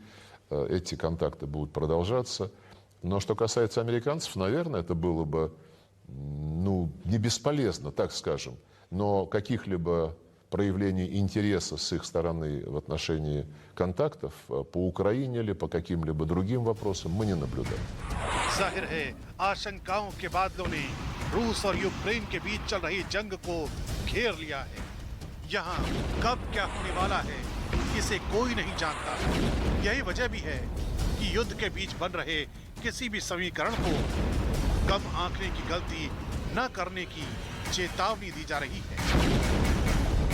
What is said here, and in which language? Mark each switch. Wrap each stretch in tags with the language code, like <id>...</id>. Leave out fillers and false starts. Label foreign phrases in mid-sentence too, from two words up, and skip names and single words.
<ru>Эти контакты будут продолжаться. Но что касается американцев, наверное, это было бы, ну, не бесполезно, так скажем. Но каких-либо проявлений интереса с их стороны в отношении контактов по Украине или по каким-либо другим вопросам мы не наблюдаем.</ru> <hi>जाहिर है आशंकाओं के बादलों ने रूस और यूक्रेन के बीच चल रही जंग को घेर लिया है। यहाँ कब क्या होने वाला है इसे कोई नहीं जानता। यही वजह भी है कि युद्ध के बीच बन रहे किसी भी समीकरण को कम आंकने की गलती न करने की चेतावनी दी जा रही है।</hi>